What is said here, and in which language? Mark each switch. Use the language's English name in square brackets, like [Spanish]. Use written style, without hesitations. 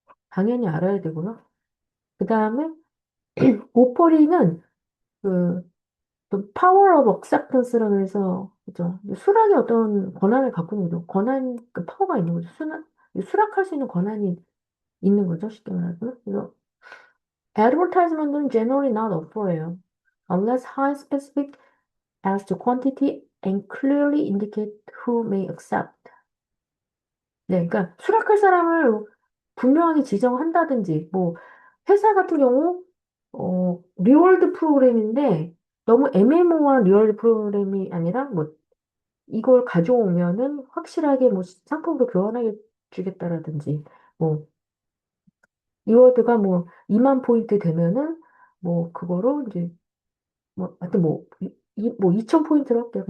[Korean] 당연히 알아야 되고요. 그 다음에 오퍼리는 그 파워 오브 억셉턴스라고 해서 그죠? 수락의 어떤 권한을 갖고 있는 거죠. 권한 그 파워가 있는 거죠. 수락할 수 있는 권한이 있는 거죠. 쉽게 말하면. [English] 그래서 advertisement은 generally not offer예요. Unless high specific as to quantity and clearly indicate who may accept. [Korean] 네, 그러니까 수락할 사람을 분명하게 지정한다든지, 뭐 회사 같은 경우 리월드 프로그램인데 너무 애매모호한 리월드 프로그램이 아니라 뭐 이걸 가져오면은 확실하게 뭐 상품으로 교환하게 주겠다라든지, 뭐 리워드가 뭐 2만 포인트 되면은 뭐 그거로 이제 뭐, 하여튼 뭐, 뭐 2천 포인트로 할게요.